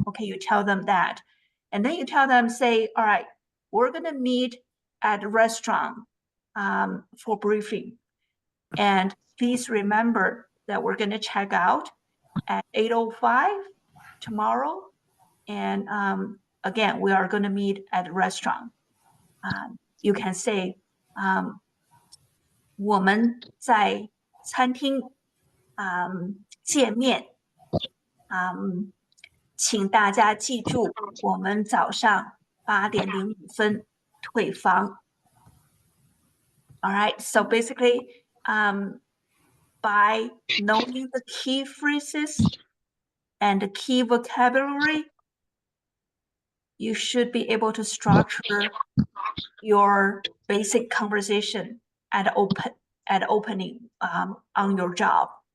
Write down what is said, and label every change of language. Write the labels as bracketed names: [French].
[English] Okay, you tell them that, and then you tell them, say, all right, we're gonna meet at a restaurant for briefing, and please remember that we're gonna check out at 8:05 tomorrow, and again, we are gonna meet at a restaurant. You can say, [Chinese] 我们在餐厅见面，请大家记住，我们早上8点05分退房。 [English] All right, so basically, by knowing the key phrases and the key vocabulary, you should be able to structure your basic conversation at opening on your job.